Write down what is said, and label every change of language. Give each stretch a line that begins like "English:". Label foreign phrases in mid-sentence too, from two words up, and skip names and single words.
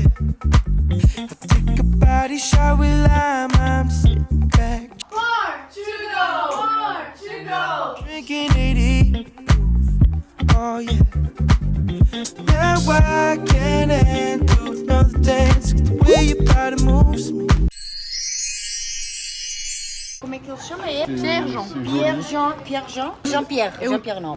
English: I take a body shot with lime. I'm sitting back, 4, 2 go. 4, 2 go. drinking 80 proof. Oh yeah. Now I can't handle another dance. The way your body moves me.
Portuguese: Como é que ele se chama? Pierre-Jean. Pierre-Jean. Jean-Pierre.
French: Et oui. Jean-Pierre, non.